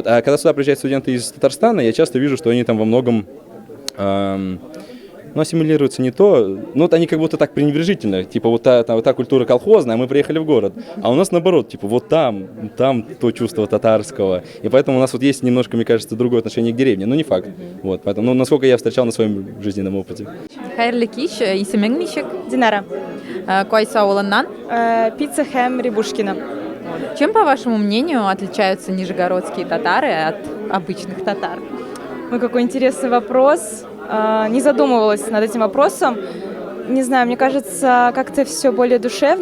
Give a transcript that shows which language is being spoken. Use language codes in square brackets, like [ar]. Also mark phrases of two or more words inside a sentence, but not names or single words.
[ru] А когда сюда приезжают студенты из Татарстана, я часто вижу, что они там во многом ассимилируются не то, ну вот они как будто так пренебрежительно, типа вот та культура колхозная, а мы приехали в город, а у нас наоборот, типа вот там то чувство татарского, и поэтому у нас вот есть немножко, мне кажется, другое отношение к деревне, но не факт, вот, поэтому, ну, насколько я встречал на своем жизненном опыте. [tt] Хайрлы киш, исемең ничек? Динара. Кайсы авылыннан? Пицца Хэм Рябушкина. [ru] Чем, по вашему мнению, отличаются нижегородские татары от обычных татар? Ой, какой интересный вопрос. Не задумывалась над этим вопросом. Не знаю, мне кажется, как-то все более душевно.